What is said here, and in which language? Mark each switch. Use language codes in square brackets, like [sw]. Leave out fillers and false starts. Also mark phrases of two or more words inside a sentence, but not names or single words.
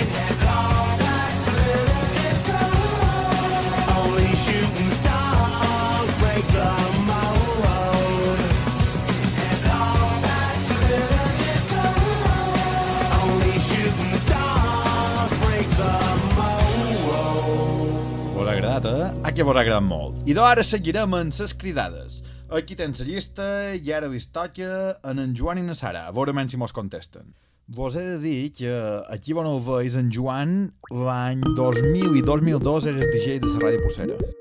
[en] And all that glitters is gold. Only shooting stars break the mold. And all that glitters is gold. Only shooting stars break the mold. [ca] Vos ha agradat, que vos ha agradat molt. I ara seguirem amb ses cridades. Aquí tens la llista i ara vos toca en Joan i na Sara. A veure si mos contesten. Vos he de dir que aquí on el veus, en Joan, l'any 2000 i 2002 era el DJ de la Ràdio Pucera.